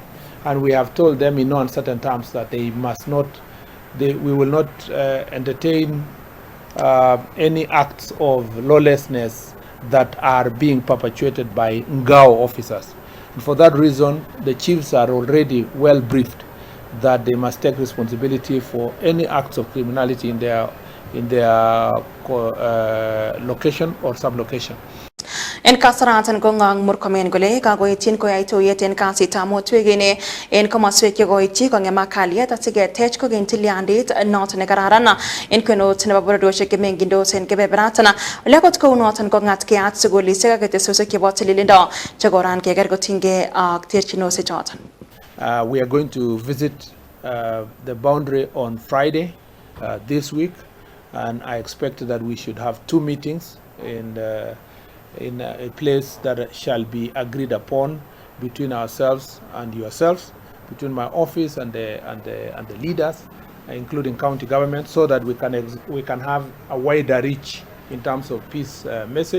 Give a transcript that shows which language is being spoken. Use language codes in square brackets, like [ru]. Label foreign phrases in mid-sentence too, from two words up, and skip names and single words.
[en] And we have told them in no uncertain terms that they must not, we will not entertain any acts of lawlessness that are being perpetuated by Ngao officers. And for that reason, the chiefs are already well briefed that they must take responsibility for any acts of criminality in their location or sublocation. [kln] En kasaratan ko ngang Murkomen gole kagoityin koyai tuyet en kasitab motwegene en komoswek chekoityi kong'em kalyet asiketech kokeny tilyandit noton nekararan en kwenut nebo bororiosiek chemengindos en kebeberatan ole akot kounoton kong'at keat sugulisiek ak ketesosiek chebo tililindo chekoran keker kotinygei ak terchinosiek choton. [en] We are going to visit the boundary on Friday this week, and I expect that we should have two meetings in a place that shall be agreed upon between ourselves and yourselves, between my office and the leaders, including county government, so that we can have a wider reach in terms of peace message.